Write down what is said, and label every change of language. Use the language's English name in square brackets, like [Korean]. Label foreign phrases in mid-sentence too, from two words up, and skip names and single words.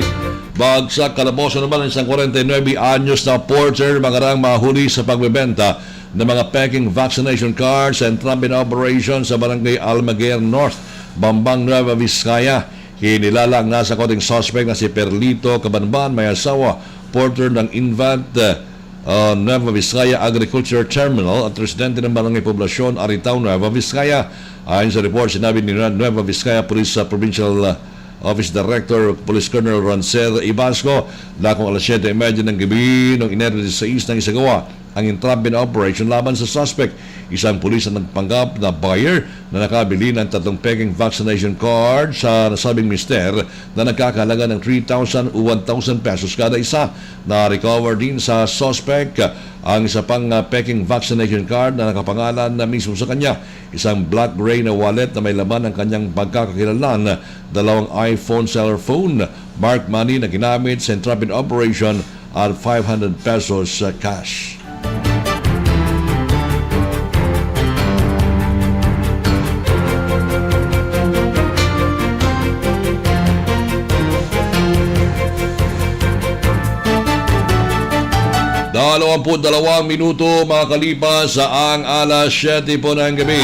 [Filipino] Bagsak kalaboso naman ng isang 49 anyos na porter mangarang mahuli sa pagbebenta ng mga peking [English] vaccination cards [Filipino] and [English] trumping operation [Filipino] sa barangay Almaguer North, Bambang, Nueva Vizcaya. Kinilala ang nasa koting suspect na si Perlito Cabanban, may asawa, porter ng Invant Nueva Vizcaya Agriculture Terminal at residente ng barangay Poblasyon, Aritao, Nueva Vizcaya. Ayon sa report, sinabi ni Nueva Vizcaya Police Provincial Office Director Police Colonel Rancer Ibasco na kung alas 7:30 ng gabi noong Enero 16 nang isagawa ang [English] entrapment operation [Filipino] laban sa suspect. Isang pulis ang nagpanggap na buyer na nakabili ng 3 peking [English] vaccination card [Filipino] sa nasabing mister na nagkakahalaga ng 3,000 o 1,000 pesos kada isa. Na-recover din sa suspect ang isa pang peking [English] vaccination card [Filipino] na nakapangalan na mismo sa kanya. Isang [English] black gray [Filipino] na wallet na may laman ng kanyang pagkakakilanlan, 2 [English] iPhone seller phone, marked money [Filipino] na ginamit sa [English] entrapment operation [Filipino] at 500 pesos cash. Dalawang minuto makakalipas sa ang alas 7 po ng gabi.